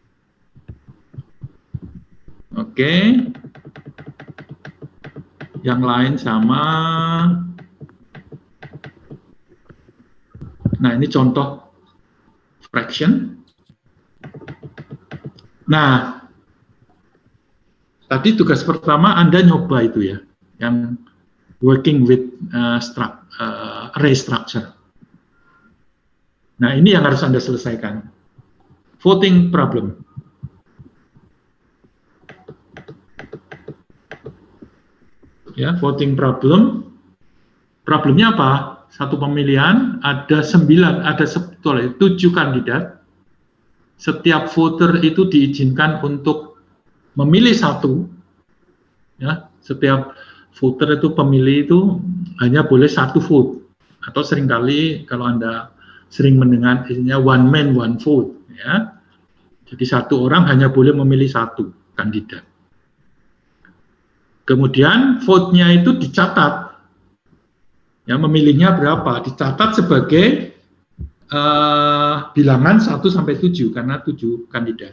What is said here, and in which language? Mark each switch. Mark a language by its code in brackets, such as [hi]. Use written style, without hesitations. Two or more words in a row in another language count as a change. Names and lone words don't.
[id] Oke. Yang lain sama. Nah, ini contoh fraction. Nah, tadi tugas pertama Anda nyoba itu ya, yang [en] working with array structure. [id] Nah, ini yang harus Anda selesaikan. [en] Voting problem. Ya, voting problem. [id] Problemnya apa? Satu pemilihan, ada 7 kandidat. Setiap voter itu diizinkan untuk memilih satu. Ya, setiap voter itu pemilih itu hanya boleh satu vote. Atau seringkali kalau Anda sering mendengar isinya [en] one man one vote [id] ya. Jadi satu orang hanya boleh memilih satu kandidat. Kemudian vote-nya itu dicatat. Ya, memilihnya berapa? Dicatat sebagai bilangan 1 sampai 7 karena 7 kandidat.